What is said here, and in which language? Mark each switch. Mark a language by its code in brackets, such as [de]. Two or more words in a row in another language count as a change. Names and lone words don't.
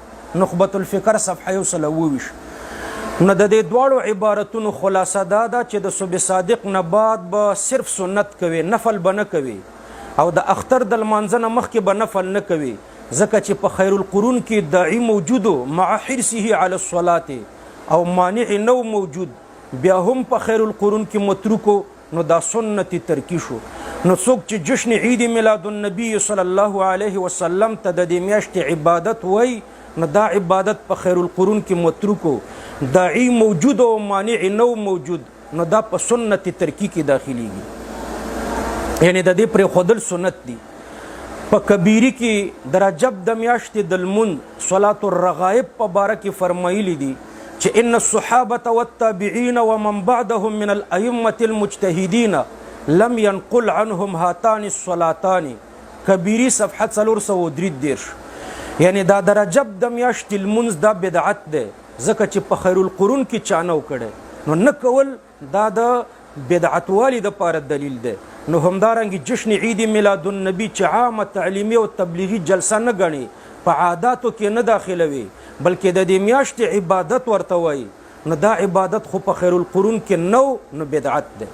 [ps] نخبة الفکر صفحه 129. نو د دې دواړو عبارتونو خلاصه دا ده چې د صبح صادق نه بعد به صرف سنت کوي، نفل به نه کوي، او د اختر د لمانځه نه مخکې به نفل نه کوي ځکه چې په [ar] خیر القرون [ps] کې داعی موجودو [ar] مع حرصه على الصلاة [ps] او مانع نو موجود، بیا هم په [ar] خیر القرون [ps] کې متروکو. نو دا سنت ترکی شو. نو څوک چې جشن عید میلاد النبی [ar] صلی الله علیه وسلم [ps] ته د دې میاشتې عبادت وای، نو دا عبادت په [ar] خیر القرون [ps] کې متروکو، داعی موجود او مانع نو موجود، نو دا په سنت ترکی کې داخليږي، یعنی د دې پر خودل سنت دي. په کبیری کې د رجب د میاشتې د لمونځ [ar] صلات الرغائب [ps] په باره کې فرمایلی دي چې [ar] ان الصحابة والتابعين ومن بعدهم من الأئمة المجتهدين لم ينقل عنهم هاتان الصلاتان. [ps] کبیری صفحه 433. یعنی دا د رجب د میاشتې لمونځ دا بدعت دی ځکه چې په [ar] خیر القرون [ps] کې چا نه وکړی، نو نه کول دا د بدعتوالي دپاره دلیل دی. نو همدارنګه جشن عید میلاد النبی چې عامه تعلیمي او تبلیغي جلسه نه ګڼي، په عاداتو کې نه داخلوي، بلکې د دې میاشتې عبادت ورته وایي، نو دا عبادت خو په [ar] خیر القرون [ps] کې نو بدعت دی.